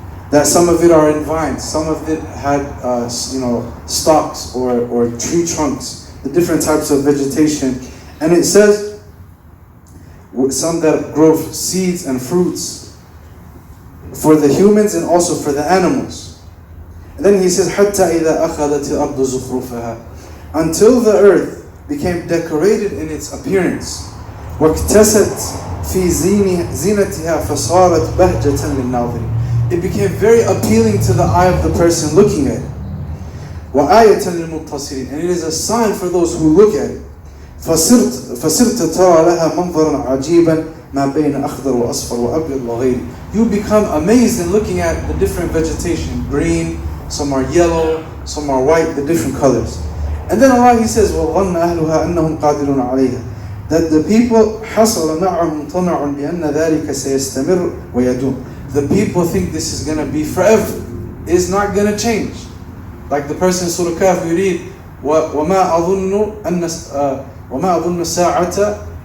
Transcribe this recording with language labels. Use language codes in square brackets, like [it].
[en] That some of it are in vines, some of it had stalks or tree trunks, the different types of vegetation. And it says some that grow seeds and fruits for the humans and also for the animals. And then he says, [ar] حَتَّى إِذَا أَخَذَتِ الْأَرْضُ زُخْرُفَهَا. [en] Until the earth became decorated in its appearance. [ar] وَاكْتَسَتْ فِي زِينَتِهَا فَصَارَتْ بَهْجَةً لِلنَّاظِرِينَ. [en] It became very appealing to the eye of the person looking at it. [ar] وَآيَةً لِلْمُبْتَصِرِينَ. [en] And it is a sign for those who look at it. [ar] فَصِرْتَ تَرَى لَهَا مَنْظَرًا عَجِيبًا مَا بَيْنَ أَخْضَرُ وَأَصْفَرُ وَأَبْيَضُ وَغَيْرِ. [en] You become amazed in looking at the different vegetation. Green, some are yellow, some are white, the different colors. And then Allah, He says, [ar] وَظَنَّ أَهْلُهَا أَنَّهُمْ قَادِرُونَ عَلَيْهَا. [en] That the people [ar] حَصَلَ مَعَهُمْ طَمَعٌ بِأَنَّ ذَلِكَ سَيَسْتَمِرُ وَيَدُومُ. [en] The people think this is going to be forever. It's not going to change. Like the person in Surah Kahf, we read, [ar] وَمَا أَظُنُّ السَّاعَةَ.